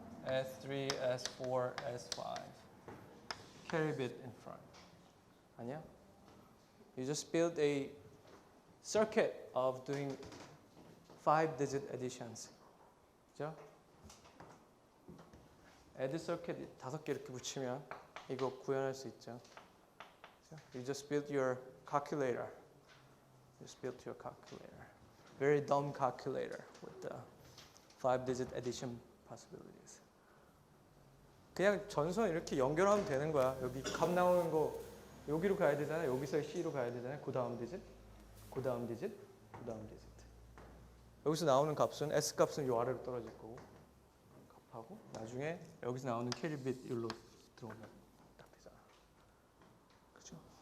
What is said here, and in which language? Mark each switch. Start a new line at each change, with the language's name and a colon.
English: S3, S4, S5. Carry bit in front.
Korean: 아니야?
English: You just build a circuit of doing 5-digit additions.
Korean: 그죠? add circuit 5개 이렇게 붙이면 이거 구현할 수 있죠. 그죠?
English: You just build your calculator. Just build your calculator. Very dumb calculator with the 5-digit addition possibilities.
Korean: 그냥 전선 이렇게 연결하면 되는 거야. 여기 값 나오는 거 여기로 가야 되잖아. 여기서 C로 가야 되잖아. 그 다음 디짓, 그 다음 디짓, 그 다음 디짓. 여기서 나오는 값은 S 값은 요 아래로 떨어질 거고 값하고 나중에 여기서 나오는 캐리 빗 여기로 들어오면 딱 되잖아. 그죠?